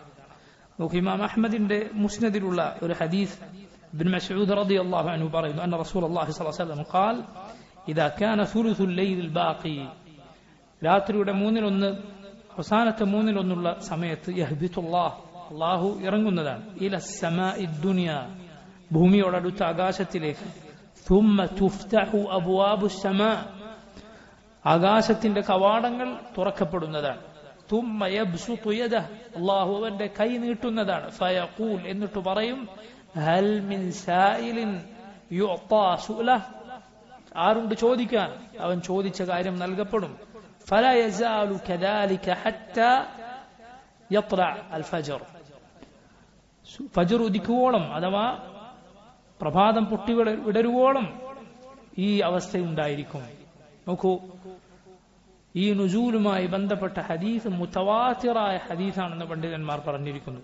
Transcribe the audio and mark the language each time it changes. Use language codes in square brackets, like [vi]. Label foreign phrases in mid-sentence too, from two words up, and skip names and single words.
[ml] നോക്കൂ, ഇമാം അഹ്മദിന്റെ മുസ്നദിലുള്ള ഒരു ഹദീസ് ഇബ്നു മസ്ഊദ് [ar] رضي الله عنه [ml] പറയുന്നു, [ar] أن رسول الله صلى الله عليه وسلم قال إذا كان ثلث الليل الباقي, [ml] രാത്രിയുടെ 1/3, അവസാനത്തെ 1/3 സമയത്ത് യഹ്ബിതുല്ലാഹ്, അല്ലാഹു ഇറങ്ങുന്നതാണ്, [ar] إلى السماء الدنيا, [ml] ഭൂമിയോടടുത്ത ആകാശത്തിലേക്ക്. [ar] ثم تفتح أبواب السماء, [ml] ആകാശത്തിന്റെ കവാടങ്ങൾ തുറക്കപ്പെടുന്നതാണ്. [ar] ثم يبسط يده, [ml] അല്ലാഹു അവന്റെ കൈ നീട്ടുന്നതാണ്. فيقول, എന്നിട്ട് പറയും, [ar] هل من سائل يعطى سؤله, [ml] ആരുണ്ട് ചോദിക്കാൻ? അവൻ ചോദിച്ച കാര്യം നൽകപ്പെടും. [ar] فلا يزال كذلك حتى يطلع الفجر, [ml] ഫജ്ർ ഉദിക്കുവോളം അഥവാ പ്രഭാതം പൊട്ടി വിടരുവോളം ഈ അവസ്ഥയുണ്ടായിരിക്കും. നോക്കൂ, ഈ നുസൂലുമായി ബന്ധപ്പെട്ട ഹദീസ് മുതവാത്തിറായ ഹദീസാണെന്ന് പണ്ഡിതന്മാർ പറഞ്ഞിരിക്കുന്നു.